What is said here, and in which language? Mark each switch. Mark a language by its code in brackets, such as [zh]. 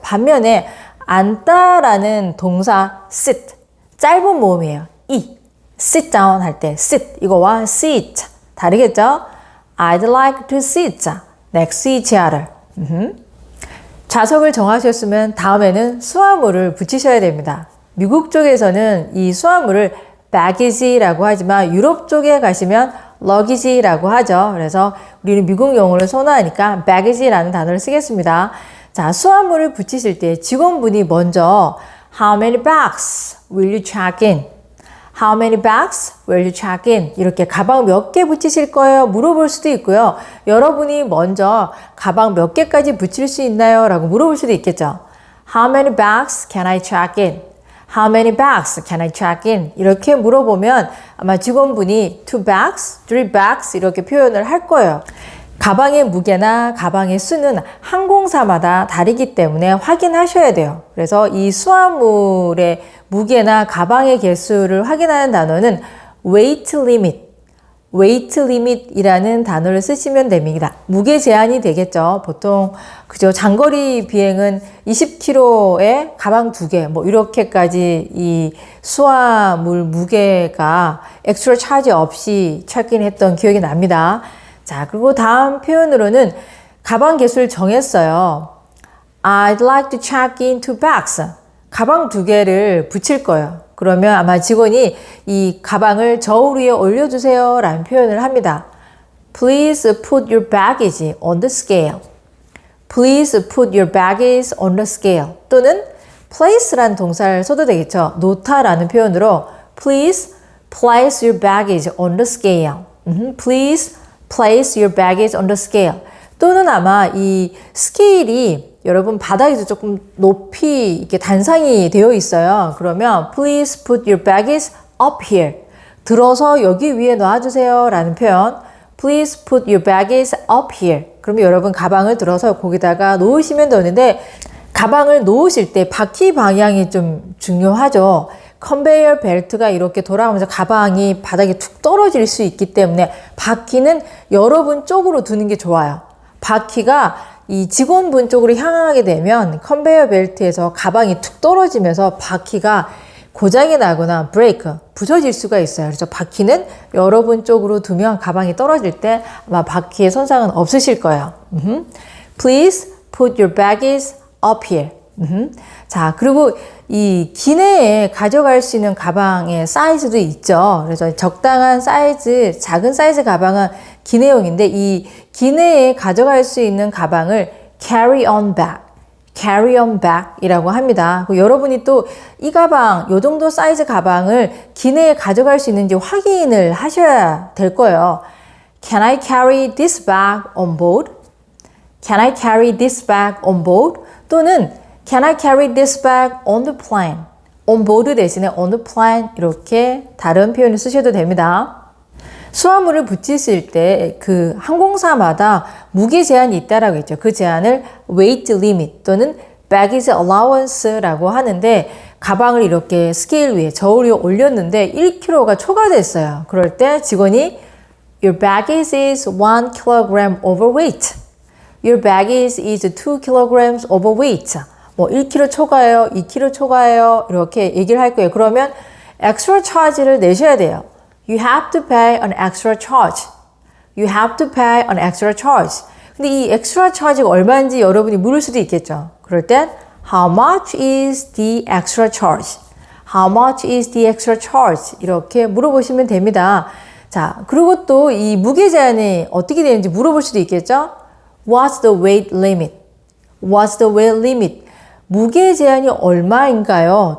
[ko] 반면에 앉다라는 동사 sit 짧은 모음이에요. sit down 할 때 sit 이거와 sit 다르겠죠? [en] I'd like to sit next to each other. [ko] 좌석을 정하셨으면 다음에는 수화물을 붙이셔야 됩니다. 미국 쪽에서는 이 수화물을 baggage라고 하지만 유럽 쪽에 가시면 luggage라고 하죠. 그래서 우리는 미국 용어를 선호하니까 baggage라는 단어를 쓰겠습니다. 자, 수화물을 붙이실 때 직원분이 먼저 [en] How many bags will you check in? How many bags will you check in? [ko] 이렇게 가방 몇 개 붙이실 거예요? 물어볼 수도 있고요. 여러분이 먼저 가방 몇 개까지 붙일 수 있나요? 라고 물어볼 수도 있겠죠. [en] How many bags can I check in? How many bags can I check in? [ko] 이렇게 물어보면 아마 직원분이 2 bags, 3 bags 이렇게 표현을 할 거예요. 가방의 무게나 가방의 수는 항공사마다 다르기 때문에 확인하셔야 돼요. 그래서 이 수화물의 무게나 가방의 개수를 확인하는 단어는 weight limit, weight limit이라는 단어를 쓰시면 됩니다. 무게 제한이 되겠죠. 보통 그죠. 장거리 비행은 20kg에 가방 2개 뭐 이렇게까지 이 수화물 무게가 엑스트라 차지 없이 체크인했던 기억이 납니다. 자, 그리고 다음 표현으로는 가방 개수를 정했어요. [en] I'd like to check in 2 bags. [ko] 가방 2개를 붙일 거예요. 그러면 아마 직원이 이 가방을 저울 위에 올려주세요 라는 표현을 합니다. [en] Please put your baggage on the scale. Please put your baggage on the scale. [ko] 또는 place라는 동사를 써도 되겠죠. 놓다라는 표현으로 [en] Please place your baggage on the scale. Please place your baggage on the scale. [ko] 또는 아마 이 스케일이 여러분 바닥에서 조금 높이 이렇게 단상이 되어 있어요. [en] 그러면 please put your baggage up here. [ko] 들어서 여기 위에 놔주세요 라는 표현. [en] Please put your baggage up here. [ko] 그러면 여러분 가방을 들어서 거기다가 놓으시면 되는데 가방을 놓으실 때 바퀴 방향이 좀 중요하죠. 컨베이어 벨트가 이렇게 돌아가면서 가방이 바닥에 툭 떨어질 수 있기 때문에 바퀴는 여러분 쪽으로 두는 게 좋아요. 바퀴가 이 직원분 쪽으로 향하게 되면 컨베이어 벨트에서 가방이 툭 떨어지면서 바퀴가 고장이 나거나 브레이크, 부서질 수가 있어요. 그래서 바퀴는 여러분 쪽으로 두면 가방이 떨어질 때 아마 바퀴에 손상은 없으실 거예요. [en] Please put your baggage up here. [ko] 자, 그리고 이 기내에 가져갈 수 있는 가방의 사이즈도 있죠. 그래서 적당한 사이즈, 작은 사이즈 가방은 기내용인데 이 기내에 가져갈 수 있는 가방을 carry on bag, carry on bag 이라고 합니다. 여러분이 또 이 가방, 요 정도 사이즈 가방을 기내에 가져갈 수 있는지 확인을 하셔야 될 거예요. [en] Can I carry this bag on board? Can I carry this bag on board? 또는 Can I carry this bag on the plane? [ko] on board 대신에 on the plane 이렇게 다른 표현을 쓰셔도 됩니다. 수화물을 붙이실 때 그 항공사마다 무게 제한이 있다라고 했죠. 그 제한을 weight limit 또는 baggage allowance라고 하는데 가방을 이렇게 스케일 위에 저울 위에 올렸는데 1kg가 초과됐어요. 그럴 때 직원이 [en] Your baggage is 1 kg overweight. Your baggage is 2 kg overweight. [ko] 뭐 1kg 초과해요, 2kg 초과해요 이렇게 얘기를 할 거예요. 그러면 extra charge를 내셔야 돼요. [en] You have to pay an extra charge. You have to pay an extra charge. [ko] 근데 이 extra charge가 얼마인지 여러분이 물을 수도 있겠죠. 그럴 땐 [en] How much is the extra charge? How much is the extra charge? [ko] 이렇게 물어보시면 됩니다. 자, 그리고 또 이 무게 제한이 어떻게 되는지 물어볼 수도 있겠죠. [en] What's the weight limit? What's the weight limit? [ko] 무게 제한이 얼마인가요?